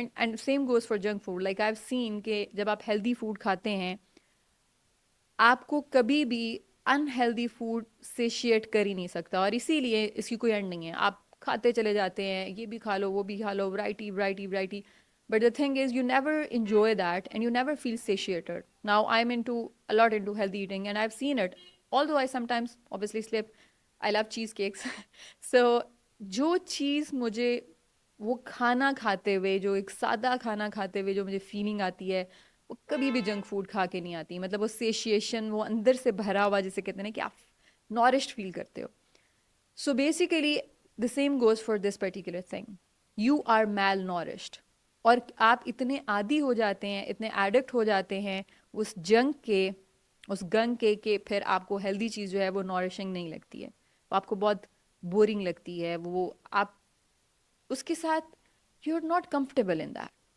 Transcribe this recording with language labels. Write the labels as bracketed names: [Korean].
[English] And same goes for junk food. Like I have seen [Urdu] کہ جب آپ healthy food کھاتے ہیں, آپ کو کبھی بھی انہیلدی فوڈ سیشیٹ کر ہی نہیں سکتا, اور اسی لیے اس کی کوئی اینڈ نہیں ہے. آپ کھاتے چلے جاتے ہیں, یہ بھی کھا لو, وہ بھی کھا لو, variety variety variety, [English] But the thing is you never enjoy that and you never feel satiated. Now I'm into a lot into healthy eating and I've seen it, although I sometimes obviously slip. I love cheesecakes. [Urdu] So جو چیز مجھے وہ کھانا کھاتے ہوئے, جو ایک سادہ کھانا کھاتے ہوئے جو مجھے فیلنگ آتی ہے, وہ کبھی بھی جنک فوڈ کھا کے نہیں آتی. مطلب وہ سیشیشن, وہ اندر سے بھرا ہوا جسے کہتے ہیں کہ آپ نورشڈ فیل کرتے ہو. [English] So basically the same goes for this particular thing. You are malnourished. [Urdu] اور آپ اتنے عادی ہو جاتے ہیں, اتنے ایڈکٹ ہو جاتے ہیں اس جنک کے, اس گن کے, کہ پھر آپ کو ہیلدی چیز جو ہے وہ نورشنگ نہیں لگتی ہے, وہ آپ کو بہت بورنگ لگتی ہے, وہ آپ اس کے ساتھ [English] You are not comfortable in that.